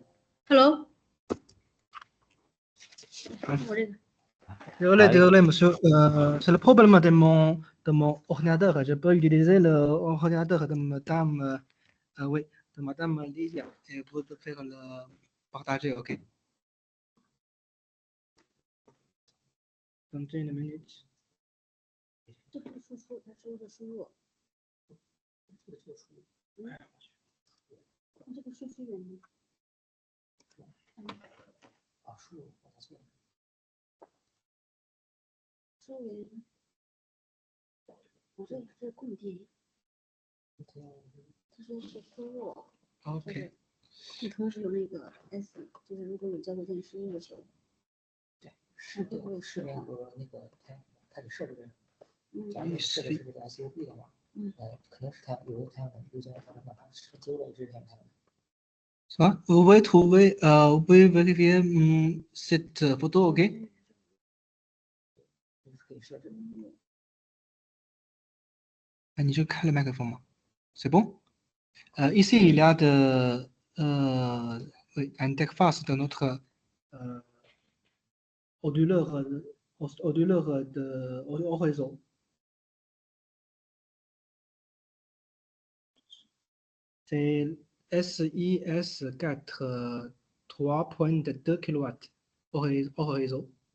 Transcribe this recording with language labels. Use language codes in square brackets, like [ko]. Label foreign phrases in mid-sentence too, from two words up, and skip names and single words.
[zh] Hello。我这个。 [fr] Désolé, monsieur. C'est le problème de mon ordinateur. Je peux utiliser l'ordinateur de madame, oui, de madame Lydia et vous de faire le partager, ok? Dans une minute. [zh] 这不是输出，它输入的输入。这个输出源呢？啊，输入，输入源，我这是供电。他说是输入。 OK。你同时有那个 S， 就是如果有交流电输入的时候。对，是的，是那个它给设置的。假如设置是这个 SUB 的话，肯定是它有的它有些它哪怕是丢了也是这样看的。 [fr] Ça, vous pouvez vérifier cette photo, ok? [zh] 你就开了麦克风吗？ [fr] C'est bon? Ici, il y a un interface de notre onduleur au réseau. C'est SIS4 3.2 kW au réseau.